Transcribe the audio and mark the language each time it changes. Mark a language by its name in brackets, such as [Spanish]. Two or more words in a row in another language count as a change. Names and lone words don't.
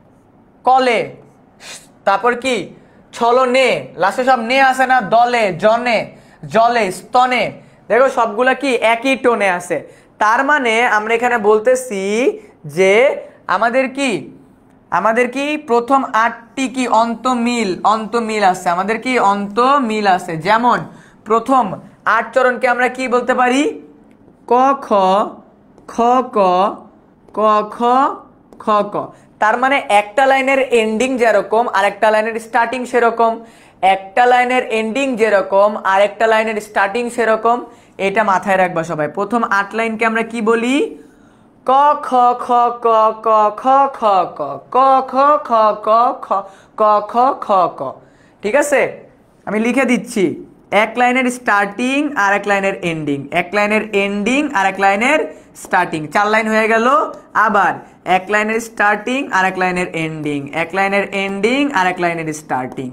[Bangla] দেখো স্তনে, কলে, তারপর কি ছলনে, লাস্টে সব নে আসে না, দলে, জনে, জলে, স্তনে, দেখো সবগুলা কি একই টোনে আছে। তার মানে আমরা এখানে বলতেছি যে আমাদের কি প্রথম 8টি কি অন্তমিল আছে, আমাদের কি অন্তমিল আছে। যেমন প্রথম 8 চরণকে আমরা কি বলতে পারি, ক খ, খ ক, ক খ, খ ক। তার মানে একটা লাইনের এন্ডিং যেরকম আর একটা লাইনের স্টার্টিং সেরকম, একটা লাইনের এন্ডিং যেরকম আর একটা লাইনের স্টার্টিং সেরকম। এটা মাথায় রাখবা সবাই। প্রথম 8 লাইনকে আমরা কি বলি, ক খ খ ক ক খ খ ক, ক খ খ ক খ, ক খ খ ক। ঠিক আছে, আমি লিখে দিচ্ছি, এক লাইনের স্টার্টিং আর এক লাইনের এন্ডিং, এক লাইনের এন্ডিং আর এক লাইনের স্টার্টিং, 4 লাইন হয়ে গেল। আবার এক লাইনের স্টার্টিং আর এক লাইনের এন্ডিং, এক লাইনের এন্ডিং আর এক লাইনের স্টার্টিং।